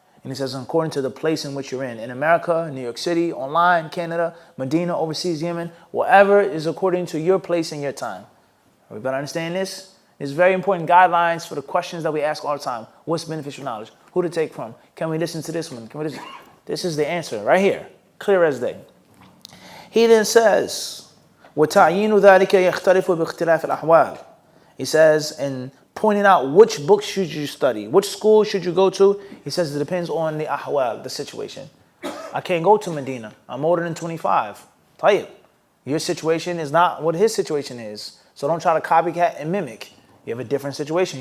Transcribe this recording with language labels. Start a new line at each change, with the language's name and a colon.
English: And he says, according to the place in which you're in America, New York City, online, Canada, Medina, overseas, Yemen, whatever is according to your place and your time. Everybody understand this? It's very important guidelines for the questions that we ask all the time. What's beneficial knowledge? Who to take from? Can we listen to this one? Can we listen? This is the answer right here, clear as day. He then says,
Arabic: وَتَعْيِينُ ذَلِكَ يَخْتَلِفُ بِاخْتِلَافِ الْأَحْوَالِ.
English: He says, in pointing out which books should you study, which school should you go to, he says it depends on the ahwal, the situation. I can't go to Medina. I'm older than 25. Tayyib. Your situation is not what his situation is. So don't try to copycat and mimic. You have a different situation.